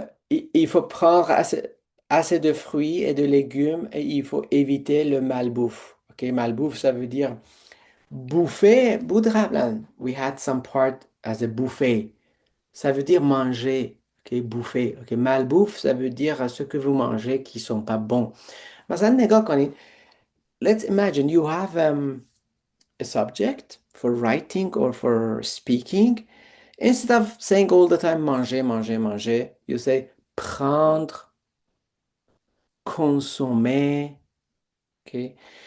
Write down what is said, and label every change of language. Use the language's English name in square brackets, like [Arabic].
[French] Il faut prendre assez de fruits et de légumes et il faut éviter le malbouffe. OK, malbouffe, ça veut dire bouffer. Boudrablan. [English] We had some part as a buffet. [French] Ça veut dire manger. OK, bouffer. OK, malbouffe, ça veut dire ce que vous mangez qui sont pas bons. [Persian] مثلا نگاه کنید. [English] Let's imagine you have a subject for writing or for speaking. Instead of saying all the time manger, manger, manger, you say prendre, consommer. Okay.